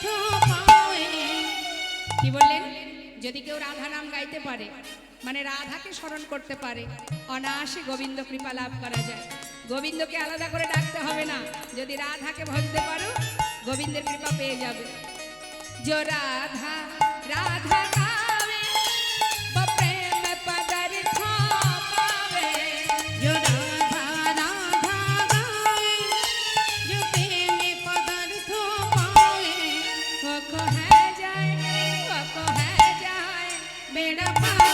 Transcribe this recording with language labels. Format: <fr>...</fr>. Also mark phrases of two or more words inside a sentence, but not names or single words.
<bn>पावे কি বললেন যদি কেউ রাধা নাম গাইতে পারে মানে রাধাকে স্মরণ করতে পারে অনায়াসে গোবিন্দ কৃপা লাভ করা যায় গোবিন্দকে আলাদা করে ডাকতে হবে না যদি রাধাকে ভজতে পারো গোবিন্দের কৃপা পেয়ে যাবে</bn> <hi>जो राधा राधा गावे वो प्रेम पदार्थ पावे जो राधा राधा गावे जो प्रेम पदार्थ पावे वो कह जाए बेड़ा पार</hi>